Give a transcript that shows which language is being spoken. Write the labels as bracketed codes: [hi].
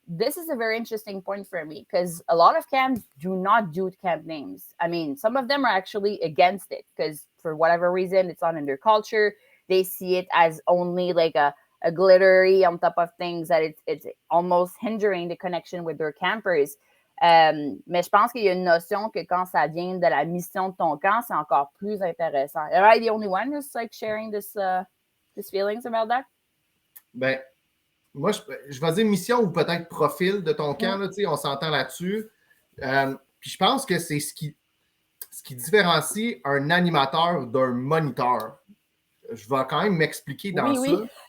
[en] This is a very interesting point for me because a lot of camps do not do camp names. I mean, some of them are actually against it because for whatever reason, it's not in their culture. They see it as only like a glittery on top of things that it's almost hindering the connection with their campers. [fr] Mais je pense qu'il y a une notion que quand ça vient de la mission de ton camp, c'est encore plus intéressant. [en] Am I the only one who's like sharing this feelings about that? [fr] Ben, moi, je vais dire mission ou peut-être profil de ton camp, là, on s'entend là-dessus. Puis je pense que c'est ce qui différencie un animateur d'un moniteur. Je vais quand même m'expliquer dans ça. Oui.